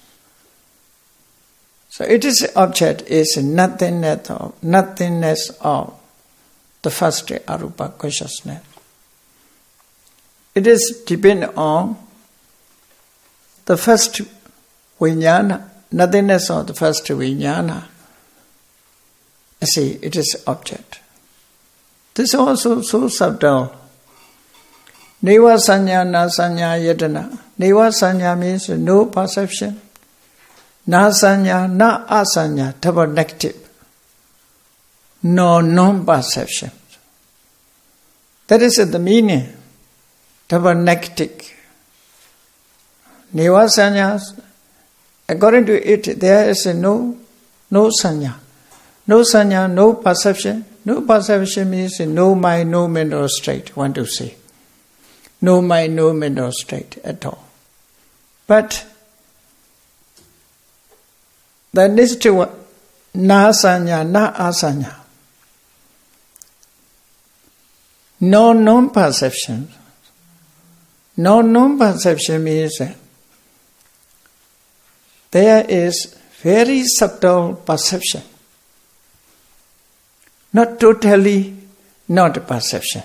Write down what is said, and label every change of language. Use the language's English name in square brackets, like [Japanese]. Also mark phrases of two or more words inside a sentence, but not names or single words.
[English] So it is object is nothingness of the first arupa consciousness. It is dependent on the first vijnana, nothingness of the first vijnana. See, it is object. This is also so subtle. [Pali] Neva sanya na sanya yatana. Neva sanya [English] means no perception. [Pali] Na sanya na asanya, [English] double negative. No non-perception. That is the meaning. Double negative. [Pali] Neva sanya, [English] according to it, there is no sanya. No sanya, no perception. No perception means no mind, no mental state, want to say. No mind, no mental state at all. But the next one, [Pali] na sanya, na asanya. [English] No non-perception. No non-perception means there is very subtle perception. Not totally not perception.